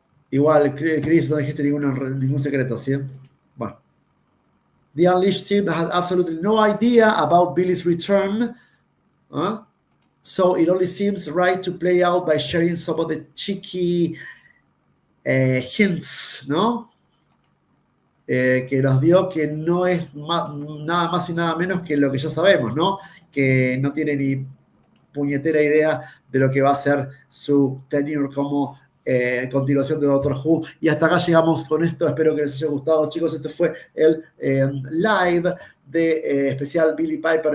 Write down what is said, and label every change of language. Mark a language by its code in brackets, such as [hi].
[es] Igual, Chris, no dijiste ningún secreto, ¿sí? Bueno. [en] The Unleashed team had absolutely no idea about Billy's return. So it only seems right to play out by sharing some of the cheeky hints, ¿no? [es] Que nos dio, que no es nada más y nada menos que lo que ya sabemos, ¿no? Que no tiene ni puñetera idea de lo que va a ser su tenure como continuación de Doctor Who. Y hasta acá llegamos con esto. Espero que les haya gustado, chicos. Este fue el live de especial Billie Piper.